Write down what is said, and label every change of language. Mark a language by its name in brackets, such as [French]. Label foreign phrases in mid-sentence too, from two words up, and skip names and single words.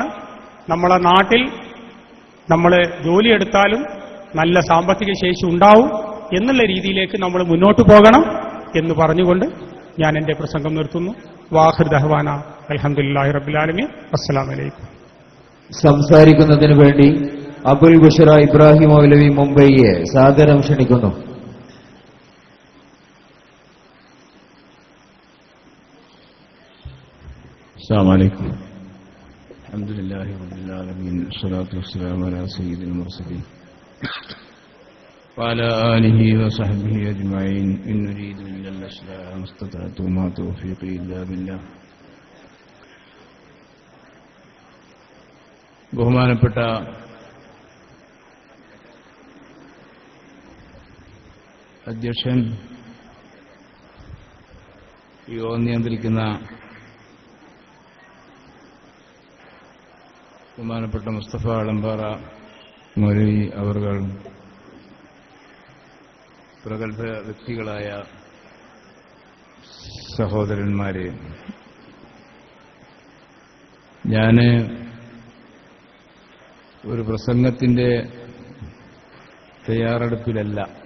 [Malayalam] നമ്മളെ നാട്ടിൽ നമ്മൾ ജോലിയെടുത്താലും നല്ല സാമ്പത്തിക ശേഷി ഉണ്ടാവും എന്നുള്ള രീതിയിലേക്ക് നമ്മൾ മുന്നോട്ട് പോകണം എന്ന് പറഞ്ഞുകൊണ്ട് ഞാൻ എന്റെ പ്രസംഗം നിർത്തുന്നു. [Arabic] وآخر دعوانا الحمد لله رب العالمين. السلام عليكم. [Malayalam] സംസാരിക്കുന്നതിന് വേണ്ടി അബുൽ ബുഷറ ഇബ്രാഹിം മൗലവി മുംബൈയെ സാദരം ക്ഷണിക്കുന്നു. [Arabic] السلام عليكم. الحمد لله رب العالمين، والصلاة والسلام على سيد المرسلين وعلى آله وصحبه أجمعين. إن نريد إلا الإصلاح ما استطعت وما توفيقي إلا بالله. [Malayalam] ബഹുമാനപ്പെട്ട അധ്യക്ഷൻ, യോഗം നിയന്ത്രിക്കുന്ന ബഹുമാനപ്പെട്ട മുസ്തഫ അളമ്പാറ മൗലവി അവർകൾ, പ്രഗത്ഭ വ്യക്തികളായ സഹോദരന്മാരെ, ഞാൻ ഒരു പ്രസംഗത്തിന്റെ തയ്യാറെടുപ്പിലല്ല.